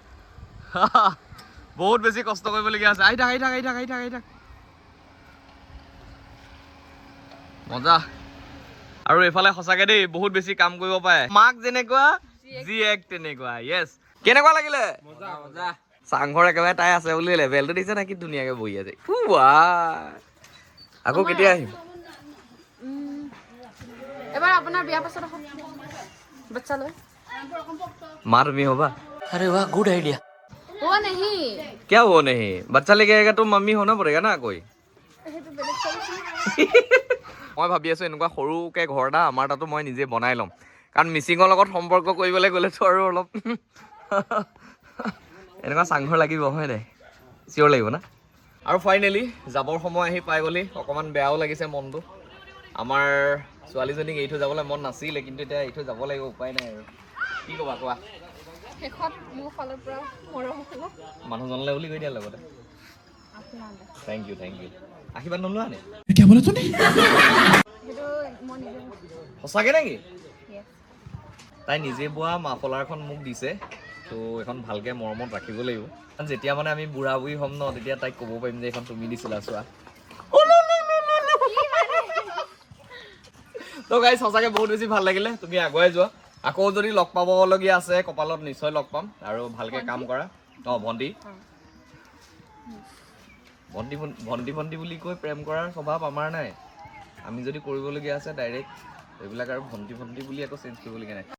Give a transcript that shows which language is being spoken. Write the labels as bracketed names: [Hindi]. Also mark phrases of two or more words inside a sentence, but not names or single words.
[Assamese] বহুত বেছি কষ্ট কৰিবলগীয়া আছে আহি থাক মজা আৰু এইফালে সঁচাকৈ দেই বহুত বেছি কাম কৰিব পাৰে মাক যেনেকুৱা জীয়েক তেনেকুৱা য়েছ কেনেকুৱা লাগিলে চাংঘৰ একেবাৰে তাই আছে বুলি লেভেলটো দিছে না কি ধুনীয়াকৈ বহি আছে আকৌ কেতিয়া আহিম এবাৰ আপোনাৰ বিয়া পাছত বাচ্চা লৈ [Hindi] माँ तुम्हें होगा अरे वाह [English] good idea [Hindi] वो नहीं क्या वो नहीं बच्चा लेके आएगा तो मम्मी होना पड़ेगा ना कोई [Assamese] মই ভাবি আছোঁ এনেকুৱা সৰুকৈ ঘৰ এটা আমাৰ তাতো মই নিজে বনাই ল'ম কাৰণ মিচিঙৰ লগত সম্পৰ্ক কৰিবলৈ গ'লেতো আৰু অলপ এনেকুৱা চাংঘৰ লাগিব হয় নাই চিয়ৰ লাগিব না আৰু ফাইনেলি যাবৰ সময় আহি পাই গ'লি অকণমান বেয়াও লাগিছে মনটো আমাৰ ছোৱালীজনীক এৰি থৈ যাবলৈ মন নাছিলে কিন্তু এতিয়া এৰি থৈ যাব লাগিব উপায় নাই আৰু কি ক'বা কোৱা শেষত মোৰ ফালৰ পৰা মৰম হ'ব মানুহজনলৈ বুলি কৈ দিয়া লগতে [English] thank you [Assamese] আশীৰ্বাদ নোলোৱা নে [Hindi] क्या बोला तूने [Assamese] সেইটো মই নিজে সঁচাকৈ নেকি তাই নিজে বোৱা মাফলাৰখন মোক দিছে তো এখন ভালকে মৰমত ৰাখিব লাগিব কাৰণ যেতিয়া মানে আমি বুঢ়া বুঢ়ী হ'ম ন তেতিয়া তাইক ক'ব পাৰিম যে এখন তুমি দিছিলা চোৱা তো গাইজ সঁচাকৈ বহুত বেছি ভাল লাগিলে তুমি আগুৱাই যোৱা আকৌ যদি লগ পাবলগীয়া আছে কপালত নিশ্চয় লগ পাম আৰু ভালকৈ কাম কৰা ভণ্টি ভণ্টি ভণ্টি ভণ্টি বুলি কৈ প্ৰেম কৰাৰ স্বভাৱ আমাৰ নাই আমি যদি কৰিবলগীয়া আছে ডাইৰেক্ট এইবিলাক আৰু ভণ্টি ভণ্টি বুলি আকৌ চেঞ্জ কৰিবলগীয়া নাই